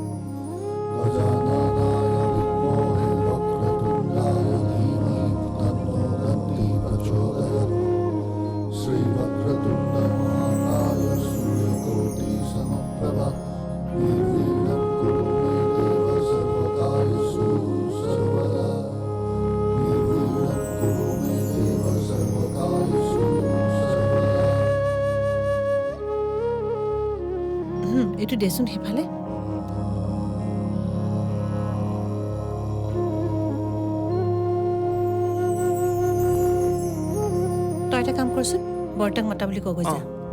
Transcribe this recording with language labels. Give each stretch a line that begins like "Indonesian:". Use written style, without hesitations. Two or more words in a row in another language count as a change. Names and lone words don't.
Sanskrit: गजाननाय विद्महे वक्रतुण्डाय धीमहि तन्नो दन्ती प्रचोदयात् श्रीवक्रतुण्ड महाकाय सूर्यकोटि समप्रभा निर्विघ्नं कुरु मे देव सर्वकार्येषु सर्वदा निर्विघ्नं कुरु मे देव सर्वकार्येषु सर्वदा
Assamese: এইটো দেচোন সেইফালে তই এটা কাম কৰচোন বৰতাক মাতা বুলি কৈ যা